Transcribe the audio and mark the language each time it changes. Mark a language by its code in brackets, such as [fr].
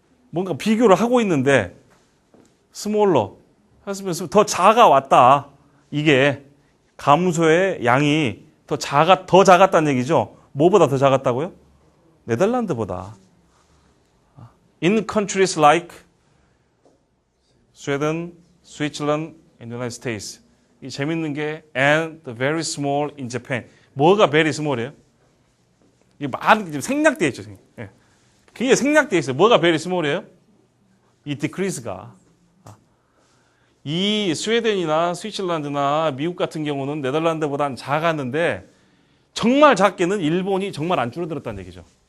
[ko] 뭔가 비교를 하고 있는데 smaller has been 더 작아왔다. 이게 감소의 양이 더 작았다는 얘기죠. 뭐보다 더 작았다고요? 네덜란드보다. [en] In countries like Sweden, Switzerland, and United States. [ko] 이 재밌는 게 [en] and the very small in Japan. [ko] 뭐가 very small이에요? 이게 많이 생략되어 있죠. 그게 생략되어 있어요. 뭐가 very small이에요? 이 decrease가. 이 스웨덴이나 스위tzerland나 미국 같은 경우는 네덜란드보다는 작았는데 정말 작게는 일본이 정말 안 줄어들었다는 얘기죠.